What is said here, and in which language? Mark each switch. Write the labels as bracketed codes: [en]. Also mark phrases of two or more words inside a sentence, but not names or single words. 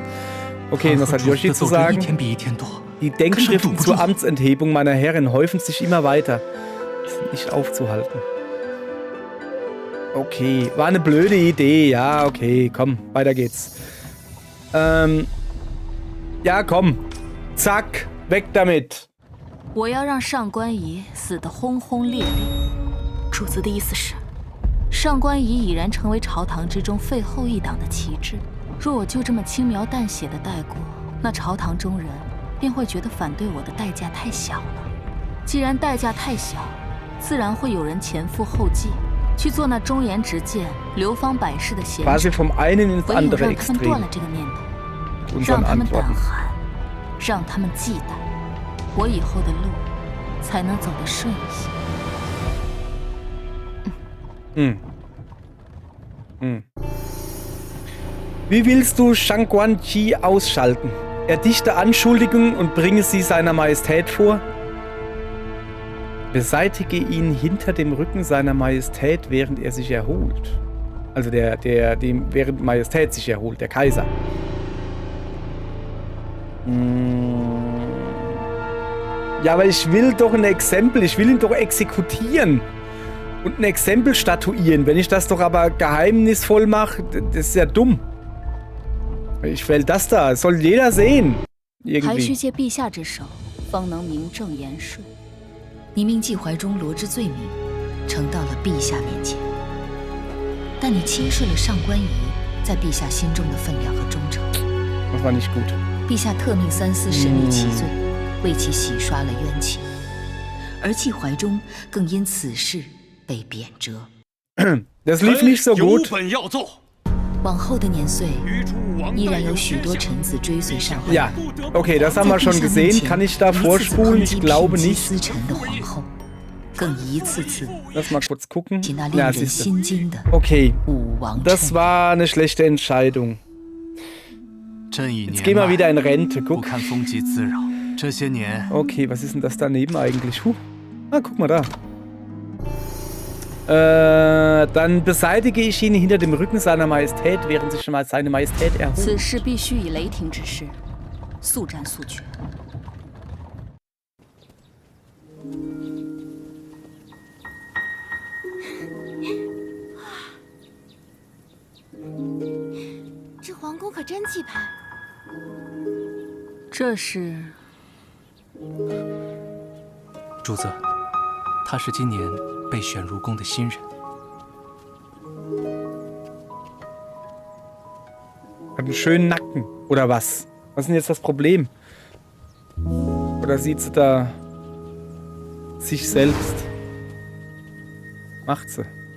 [de] Okay, was hat Yoshi zu sagen? Die Denkschriften zur Amtsenthebung meiner Herrin häufen sich immer weiter. Ist nicht aufzuhalten. Okay, war eine blöde Idee. Ja, okay, komm, weiter geht's. Ja, komm. Zack, weg damit. [zh] 我要让上官仪死得轰轰烈烈。主子的意思是，上官仪已然成为朝堂之中废后一党的旗帜。若我就这么轻描淡写的带过，那朝堂中人便会觉得反对我的代价太小了。既然代价太小，自然会有人前赴后继，去做那忠言直谏、流芳百世的贤者。 [de] Quasi vom einen ins [zh] 唯有 [de] andere [zh] 让他们 [de] Extrem. [zh] 断了这个念头， [de] Unseren [zh] 让他们胆 [de] Antworten. [zh] 寒，让他们忌惮，我以后的路才能走得顺一些。 [de] Wie willst du Shang Guanqi ausschalten? Erdichte Anschuldigungen und bringe sie seiner Majestät vor? Beseitige ihn hinter dem Rücken seiner Majestät, während er sich erholt. Also während Majestät sich erholt, der Kaiser. Ja, aber ich will doch ein Exempel, ich will ihn doch exekutieren. Und ein Exempel statuieren. Wenn ich das doch aber geheimnisvoll mache, das ist ja dumm. Ich will das da, das soll jeder sehen. [zh] 还需 [de] Irgendwie. [zh] 借陛下之手，方能名正言顺。你命季怀中罗织罪名，呈到了陛下面前。但你轻视了上官仪在陛下心中的分量和忠诚。 [de] Das war nicht gut. [zh] 陛下特命三司审理其罪，为其洗刷了冤情，而季怀中更因此事被贬谪。 [de] Das lief nicht so [zh] 有 [de] gut. [zh] 本要奏。往后的年岁，依然有许多臣子追随上官仪。 [de] Ja, okay, das haben wir schon gesehen. Kann ich da vorspulen? Ich glaube [zh] 一次次抨击聘 [de] nicht. [zh] 姬司臣的皇后，更一次次 [de] Lass mal kurz gucken. [zh] 起那令 [de] Ja, [zh] 人 [de] siehst du. [zh] 心惊的 [de] Okay, [zh] 武王 [de] das [zh] 称。 [de] war eine schlechte Entscheidung. [zh] 朕已 [de] Jetzt [zh] 年 [de] gehen wir [zh] 迈 [de] wieder in Rente. [zh] 不 [de] Guck. [zh] 堪风疾滋扰，这些年 [de] Okay, was ist denn das daneben eigentlich? Ah, guck mal da. Dann beseitige ich ihn hinter dem Rücken seiner Majestät, während sich schon mal seine Majestät [zh] 此 [de] erholt. [zh] 事必须以雷霆之势，速战速决。这皇宫可真气派。这是主子，他是今年被选入宫的新人。 [de] Hat einen schönen Nacken. Oder was? Was ist denn jetzt das Problem? Oder sieht sie da sich selbst? Macht sie.